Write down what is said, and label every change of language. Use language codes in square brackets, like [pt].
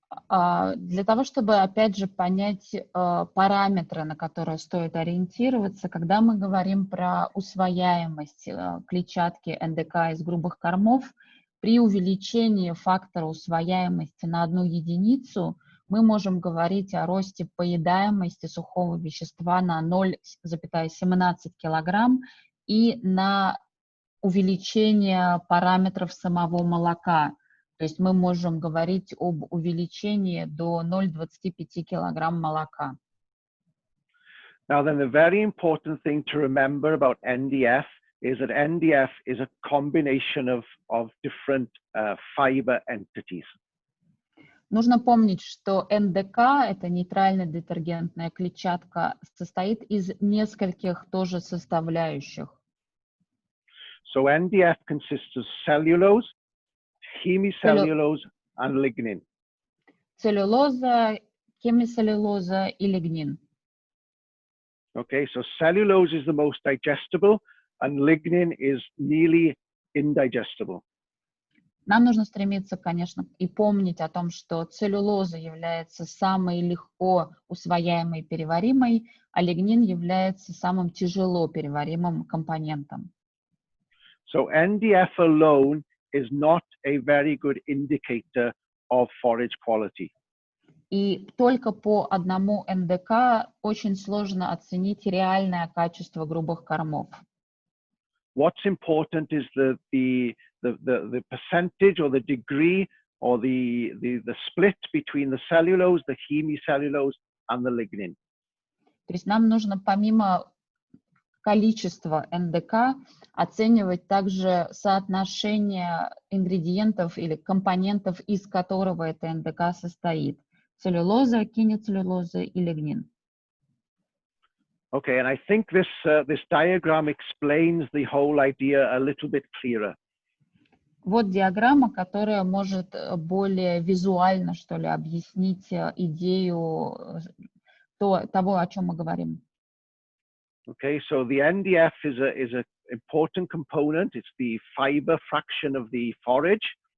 [ru] Для того, чтобы, опять же, понять параметры, на которые стоит ориентироваться, когда мы говорим про усвояемость клетчатки НДК из грубых кормов, при увеличении фактора усвояемости на 1 единицу мы можем говорить о росте поедаемости сухого вещества на 0,17 килограмм и на увеличение параметров самого молока. То есть мы можем говорить об увеличении до 0,25 килограмм молока. [en] Now then, the very important thing to remember about NDF is that NDF is a combination of different fiber entities. [ru] Нужно помнить, что НДК, это нейтральная детергентная клетчатка, состоит из нескольких тоже составляющих. [en] So NDF consists of cellulose, hemicellulose, and lignin. [ru] Целлюлоза, хемицеллюлоза и лигнин. [en] Okay, so cellulose is the most digestible, and lignin is nearly indigestible. [ru] Нам нужно стремиться, конечно, и помнить о том, что целлюлоза является самой легко усвояемой и переваримой, а лигнин является самым тяжело переваримым компонентом. [en] So NDF alone is not a very good indicator of forage quality. [ru] И только по одному НДК очень сложно оценить реальное качество грубых кормов. [en] What's important is the percentage or the degree or the split between the cellulose, the hemicellulose, and the lignin. [ru] То есть нам нужно помимо количества НДК оценивать также соотношение ингредиентов или компонентов, из которого это НДК состоит. Целлюлоза, кинецеллюлоза и лигнин. [en] Okay, and I think this diagram explains the whole idea a little bit clearer. [ru] Вот диаграмма, которая может более визуально, что ли, объяснить идею того, о чем мы говорим. [en] Okay, so the NDF is an important component. It's the fiber fraction of the forage.